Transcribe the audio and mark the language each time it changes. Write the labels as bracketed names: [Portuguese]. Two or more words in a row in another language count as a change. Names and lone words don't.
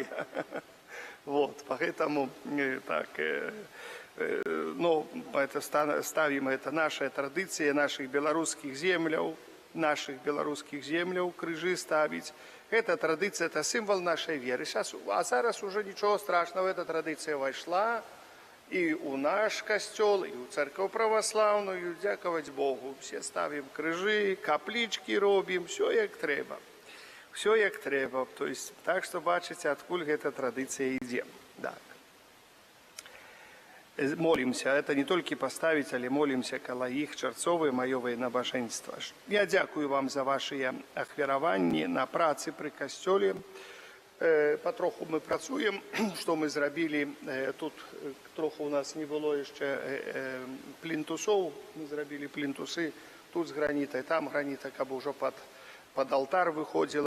[Russian] Вот, поэтому так, ну, это ставим, это наша традиция наших белорусских земляў, крыжи ставить. Эта традиция, это символ нашей веры. Сейчас, а зараз уже ничего страшного, эта традиция вошла и у наш костел, и у церковь православную, [Ukrainian] дякувати Богу. [Russian] Все ставим крыжи, каплички робим, все [Belarusian] як треба. Все як треба. [Russian] То есть, так что бачите, откуда эта традиция идет. Так. молимся. Это не только поставить, [Belarusian] але молимся каля іх чарцовыя маёвыя набажэнства. Я дзякую вам за ваши ахвяраванні на працы пры касцёле. Патроху мы працуем, што мы зрабілі. Тут троху у нас не было яшчэ плінтусоў, мы зрабілі плінтусы тут з гранітай, там граніта, каб ужо пад алтар выходзіла.